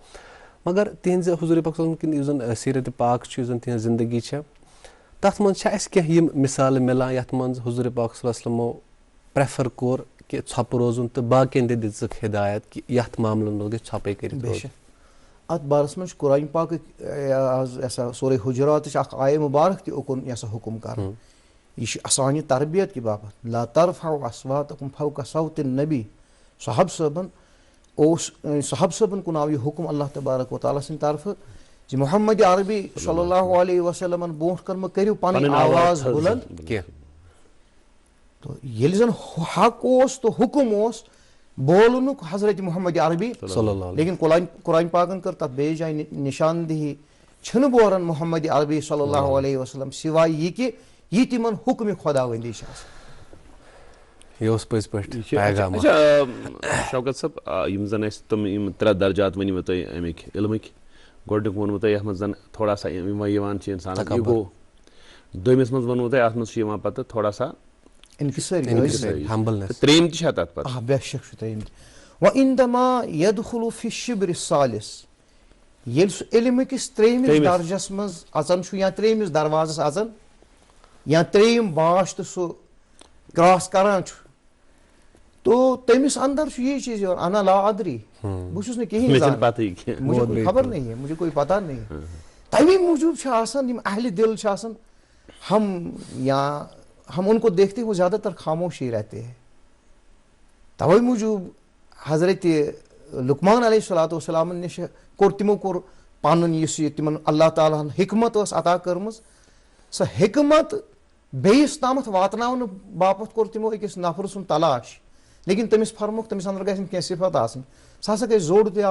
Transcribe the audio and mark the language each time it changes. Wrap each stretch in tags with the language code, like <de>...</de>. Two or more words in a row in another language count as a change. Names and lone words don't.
<ks>مگر تِہنٛزِ حضوٗرِ پاک</ks> <ar>صلی اللہ علیہ وسلم</ar> <ks>کِنۍ یُس زن سیٖرت پاک چھُ، یُس زن تِہنٛز زندگی چھےٚ، تتھ منٛز چھِ اسہِ کینٛہہ یِم مثالہٕ مِلان یتھ منٛز حضوٗرِ پاک</ks> <ar>صلی اللہ علیہ وسلمو</ar> <ks>پریفر کوٚر کہِ ژھۄپہٕ روزُن تہٕ باقین تہِ دِژٕکھ ہدایت کہِ یتھ معاملن منٛز گژھِ ژھۄپے کٔرِتھ. اتھ بارس منٛز چھُ قرآن پاکٕکۍ سورہ حجراتٕچ اکھ آیہِ مُبارک تہِ اوٚکُن یہِ ہسا حُکُم کرنہٕ. یہِ چھُ سانہِ تربیت کہِ باپتھ،</ks> <ar>لا ترفعوا اصواتکم فوق صوت النبی.</ar> <ks>صحاب صٲبن کُن آو یہِ حُکُم</ks> <ar>اللہ تبارک و تعالیٰ</ar> <ks>سٕنٛدِ طرفہٕ زِ محمد عربی</ks> <ar>صلی اللہ علیہ وسلمن</ar> <ks>برونٛٹھ کن مہ کٔرِو پنٕنۍ آواز بُلند کینٛہہ. تہٕ ییٚلہِ زن حق اوس تہٕ حُکُم اوس بولنُک حضرت محمد عربی، لیکن قرآن پاکن کٔر تتھ بیٚیِس جایہِ نِشاندہی چھِنہٕ بوران محمد عربی</ks> <ar>صلی اللہ علیہ وسلم</ar> <ks>سوائے یہِ کہِ یہِ تِمن حُکمہِ خۄداوندی چھِ آسان. یہِ اوس پٔزۍ پٲٹھۍ. شوکت صٲب، یِم زن اسہِ تِم یِم 3 درجات ؤنۍوٕ تۄہہِ امیِکۍ علمٕکۍ، گۄڈنیُک ووٚنوٕ تۄہہِ یتھ منٛز زن</ks> <ur>تھوڑا سا</ur> <ks>یِوان چھِ انسانس یہِ گوٚو، دوٚیمِس منٛز ووٚنوٕ تۄہہِ اتھ منٛز چھُ یِوان پتہٕ</ks> <ur>تھوڑا سا</ur> <ks>ترٛیٚیِم تہِ چھا تتھ پتہٕ؟ بے شک چھُ ترٛیٚیِم تہِ.</ks> <ar>وَإِنْدَمَا يَدْخُلُ فِي الشِّبْرِ الثَّالِثِ،</ar> <ks>ییٚلہِ سُہ علمہِ کِس 3مِس درجس منٛز اژان چھُ یا 3مِس دروازس اژان یا 3م باش تہٕ سُہ کراس کران چھُ، تو تٔمِس اندر چھُ یی چیٖز یِوان</ks> <ar>انا لا ادری،</ar> <ks>بہٕ چھُس نہٕ کِہینۍ زانان،</ks> <ur>مجھے کوئی خبر نہیں ہے، مجھے کوئی پتہ نہیں ہے.</ur> <ks>تَمے موٗجوٗب چھِ آسان یِم اہلِ دل چھِ آسان،</ks> <ur>ہم ان کو دیکھتے ہوئے زیادہ تر خاموش ہی رہتے ہیں.</ur> <ks>توے موجوب حضرت لقمان</ks> <ar>علیہ الصلوۃ والسلام</ar> <ks>نش تمو کور پن تمن اللہ تعالیٰ ہن حکمت عطا کٔرمٕژ سۄ حکمت بیٚیِس تامَتھ واتناونہٕ باپتھ کوٚر تِمو أکِس نفر سُنٛد تلاش لیکن تٔمِس فرموکھ تٔمِس اندر گژھِ نہٕ کینٛہہ صفت آسٕنۍ سُہ ہسا گژھِ زوٚڑ تہِ</ks>